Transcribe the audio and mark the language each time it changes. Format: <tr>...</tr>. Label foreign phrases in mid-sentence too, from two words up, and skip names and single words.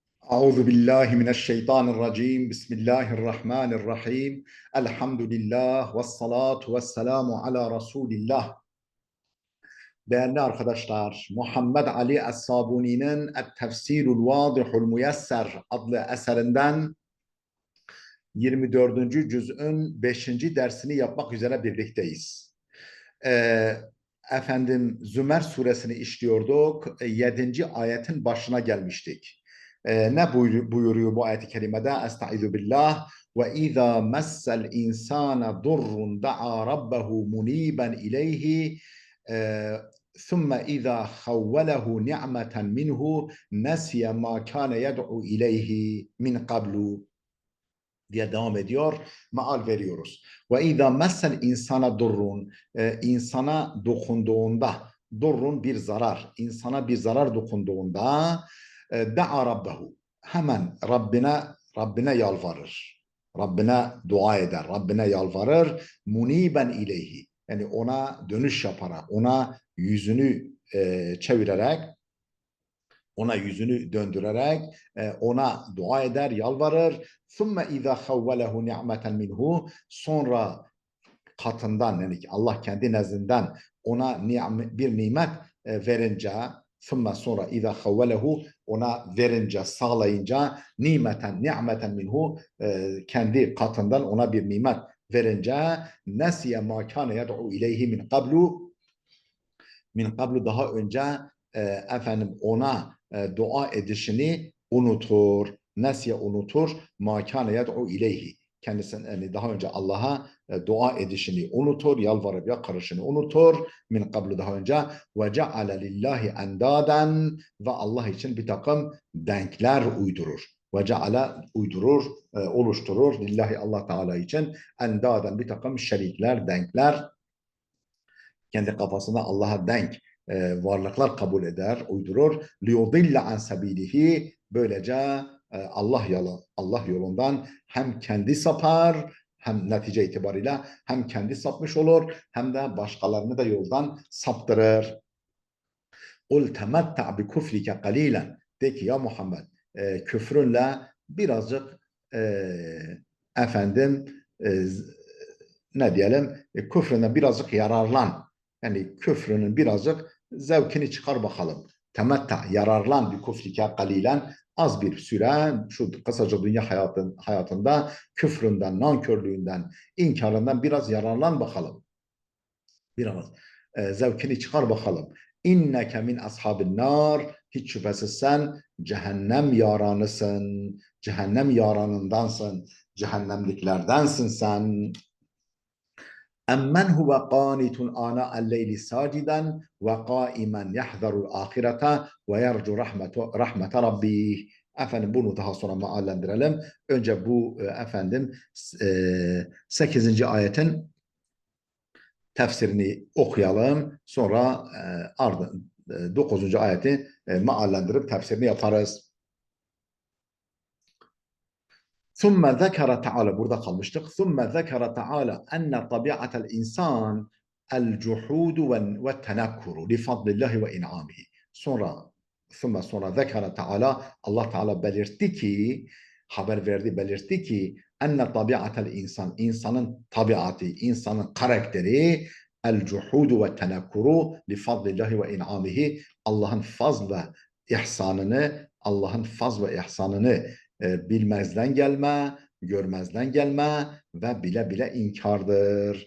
<ar>أعوذ بالله من الشيطان الرجيم بسم الله الرحمن الرحيم الحمد لله والصلاة والسلام على رسول الله.</ar> <tr>Değerli arkadaşlar, Muhammed Ali Es-Sabuni'nin Et-Tefsirul Vadihul Müyesser adlı eserinden 24. cüz'ün 5. dersini yapmak üzere birlikteyiz. Ee, Zümer suresini işliyorduk. 7. ayetin başına gelmiştik. Ne buyuruyor bu ayet-i kerimede?</tr> <ar>أستعيذ بالله وإذا مس الإنسان ضر دعا ربه منيبا إليه ثم إذا خوله نعمة منه نسي ما كان يدعو إليه من قبل</ar> <tr>diye devam ediyor. Maal veriyoruz.</tr> <ar>وإذا مس الإنسان ضر,</ar> <tr>insana dokunduğunda, durrun bir zarar, insana bir zarar dokunduğunda</tr> <ar>دعا ربه,</ar> <tr>hemen Rabbine yalvarır. Rabbine dua eder, Rabbine yalvarır.</tr> <ar>منيبا إليه,</ar> <tr>yani ona dönüş yaparak, ona yüzünü çevirerek, ona yüzünü döndürerek ona dua eder, yalvarır.</tr> <ar>ثُمَّ اِذَا خَوَّلَهُ نِعْمَةً مِنْهُ,</ar> <tr>sonra katından, yani Allah kendi nezdinden ona bir nimet verince, sonra</tr> <ar>اِذَا خَوَّلَهُ,</ar> <tr>ona verince, sağlayınca,</tr> <ar>نعمة منه,</ar> <tr>kendi katından ona bir nimet verince,</tr> <ar>نَسِيَ مَا كَانَ يَدْعُ اِلَيْهِ من قبل,</ar> <tr>daha önce ona dua edişini unutur. Nesiye, unutur.</tr> <ar>ما كان يدعو إليه,</ar> <tr>kendisinin, yani daha önce Allah'a dua edişini unutur, yalvarıp yakarışını unutur.</tr> <ar>من قبل,</ar> <tr>daha önce.</tr> <ar>وجعل لله أندادا,</ar> <tr>ve Allah için bir takım denkler uydurur.</tr> <ar>وجعل,</ar> <tr>uydurur, oluşturur. Lillahi, Allah Teala için endaden, bir takım şerikler, denkler, kendi kafasında Allah'a denk varlıklar kabul eder, uydurur.</tr> <ar>لِيُضِلَّ عَنْ سَب۪يلِهِ,</ar> <tr>böylece Allah yolundan hem kendi sapar, hem netice itibariyle hem kendi sapmış olur, hem de başkalarını da yoldan saptırır.</tr> <ar>قُلْ تَمَتَّعْ بِكُفْرِكَ قَلِيلًا,</ar> <tr>de ki ya Muhammed, küfrünle birazcık efendim ne diyelim, küfründen birazcık yararlan. Yani küfrünün birazcık zevkini çıkar bakalım. Temetta, yararlan bir</tr> <ar>بكفرك قليلا,</ar> <tr>az bir süre, şu kısaca dünya hayatında küfründen, nankörlüğünden, inkarından biraz yararlan bakalım. Biraz zevkini çıkar bakalım.</tr> <ar>إنك من أصحاب النار,</ar> <tr>hiç şüphesiz sen cehennem yaranısın, cehennem yaranındansın, cehennemliklerdensin sen.</tr> <ar>اَمَّنْ هُوَ قَانِتٌ آنَاءَ اللَّيْلِ سَاجِدًا وَقَائِمًا يَحْذَرُ الْآخِرَةَ وَيَرْجُ رَحْمَةَ رَبِّهِ.</ar> <tr>Efendim bunu daha sonra maallendirelim. Önce bu 8. ayetin tefsirini okuyalım. Sonra 9. ayeti maallendirip tefsirini yaparız.</tr> <ar>ثُمَّ ذَكَرَ تَعَالَى,</ar> <tr>burada kalmıştık.</tr> <ar>ثُمَّ ذَكَرَ تَعَالَى أَنَّ طَبِيعَةَ الْاِنْسَانِ الْجُحُودُ وَالتَّنَكُّرُ لِفَضْلِ اللّٰهِ وَاِنْعَامِهِ.</ar> <tr>Sonra</tr> <ar>ذَكَرَ تَعَالَى,</ar> <tr>Allah Teala belirtti ki, haber verdi, belirtti ki</tr> <ar>أن طبيعة الإنسان,</ar> <tr>insanın tabiatı, insanın karakteri,</tr> <ar>الجحود والتنكر لفضل الله وإنعامه,</ar> <tr>Allah'ın faz ve ihsanını bilmezden gelme, görmezden gelme ve bile bile inkardır.</tr>